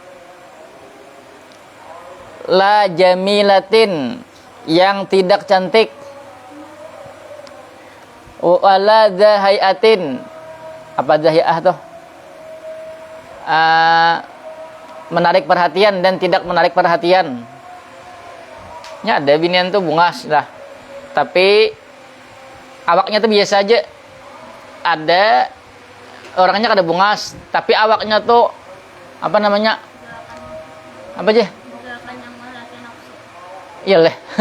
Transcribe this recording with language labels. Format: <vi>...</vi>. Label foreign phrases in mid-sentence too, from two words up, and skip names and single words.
<ar>لا جميلة</ar> <id>yang tidak cantik.</id> <ar>ولا زاهية.</ar> <id>Apa zahiah tuh? Menarik perhatian dan tidak menarik perhatian.</id> <bjn>Ya ada binian tuh bungas lah. Tapi awaknya tuh biasa aja. Ada orangnya kada bungas, tapi awaknya tuh apa namanya? Apa aja? Iya leh.</bjn>